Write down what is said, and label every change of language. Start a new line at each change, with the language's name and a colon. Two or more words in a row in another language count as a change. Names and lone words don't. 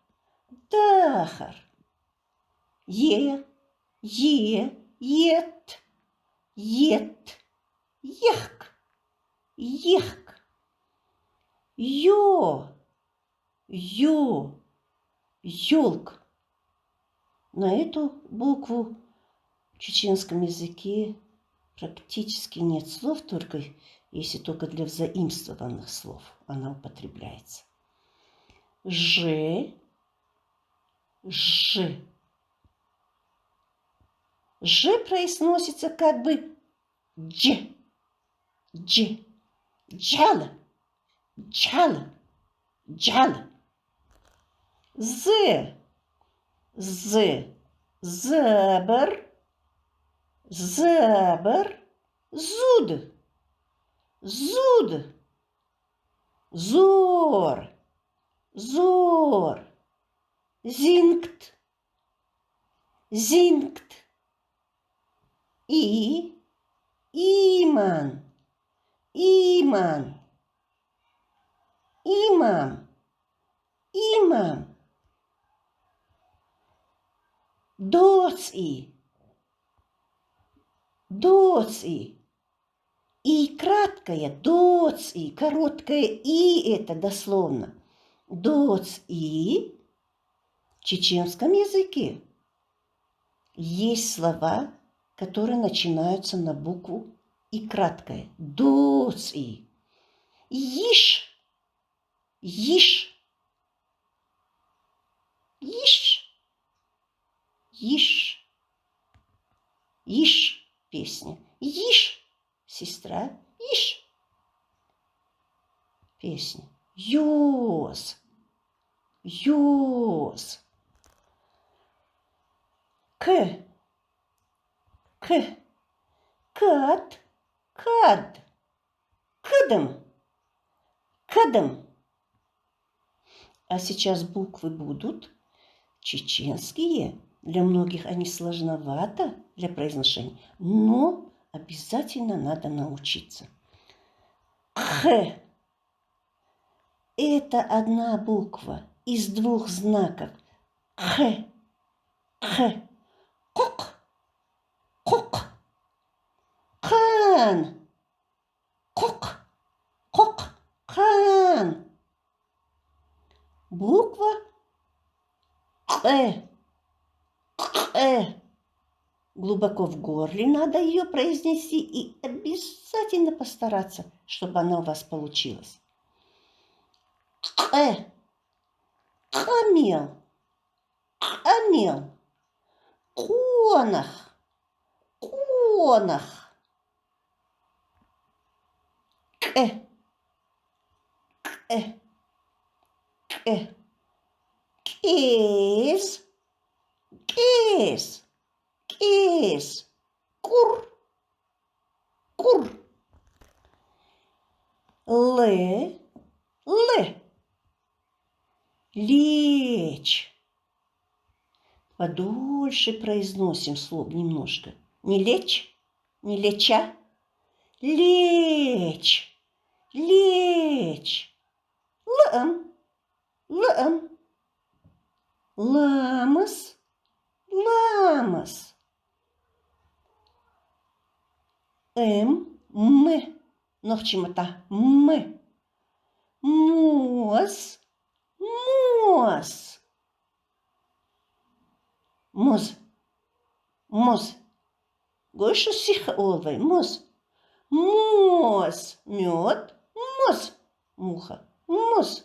Russian: Ет. Ехк. Ёлк. На эту букву в чеченском языке практически нет слов, если только для взаимствованных слов она употребляется. Ж. Ж произносится как бы дж. Джала. З. Забор. Зуд. Зуд. Зор. Зор. Зинкт. Зинкт. Иман. Иман. Имам. Имам. Доци. Доци. И краткое доци, короткое и это дословно. Доци в чеченском языке есть слова, которые начинаются на букву и краткое. Доци. Иш. Иш. Иш. Иш. Иш. Песня. Иш. Сестра. Иш. Песня. Йоз. Йоз. К. К. Кат. Кад. Кадам. Кадам. А сейчас буквы будут чеченские. Для многих они сложновато для произношения, но обязательно надо научиться. Х. Это одна буква из двух знаков. Х. Х. Кок. Кок. Кан. Кок. Кок. Кан. Буква К. Глубоко в горле надо ее произнести и обязательно постараться, чтобы она у вас получилась. Камел. Камел. Конах. Конах. К. Кис. Кис. Кис. Кур. Кур. Л. Лечь. Подольше произносим слово немножко. Не лечь, не леча. Лечь. Лечь. Лам. Лам. Ламас. Ламас. Nog чему-то. Моз. Моз. Моз. Моз.
Chechen: Гойшу сиха олвай. Моз. Моз. Мед. Моз. Муха. Моз.